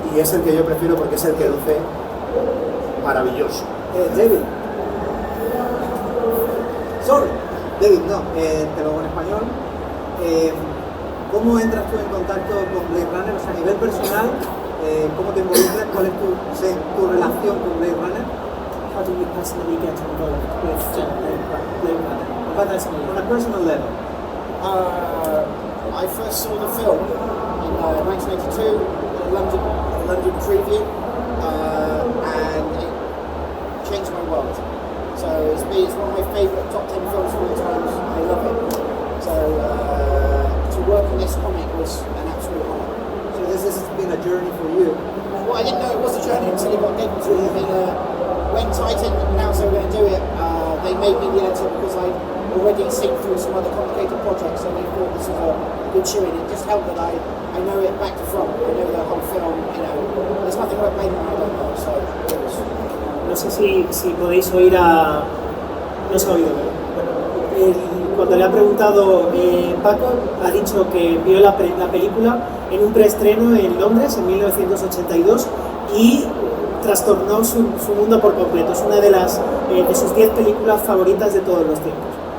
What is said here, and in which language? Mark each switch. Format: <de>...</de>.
<es>Y es el que yo prefiero porque es el que luce maravilloso. David.</es> <en>Sorry.</en> <es>David, no, te lo hago en español. ¿Cómo entras tú en contacto con Blade Runner? O sea, a nivel personal, ¿cómo te involucras? ¿Cuál es tu relación con Blade Runner?</es> <en>How do you personally get involved with Blade Runner? On a personal level. I first saw the film in 1982 at a London preview, and it changed my world. So it's one of my favourite top 10 films of all time. I love it. So to work on this comic was an absolute honour. So this has been a journey for you. Well, I didn't know it was a journey until it got given to me. I mean, when Titan announced they were going to do it, they made me the editor because I'd already seen through some other complicated projects, and they thought this was a good shoe in. It just helped that I know it back to front. I know the whole film, there's nothing about Blade Runner I don't know, so it was...</en> <es>No sé si podéis oír a... No se ha oído, ¿verdad? Cuando le ha preguntado Paco, ha dicho que vio la película en un preestreno en Londres en 1982 y trastornó su mundo por completo. Es una de sus 10 películas favoritas de todos los tiempos.</es>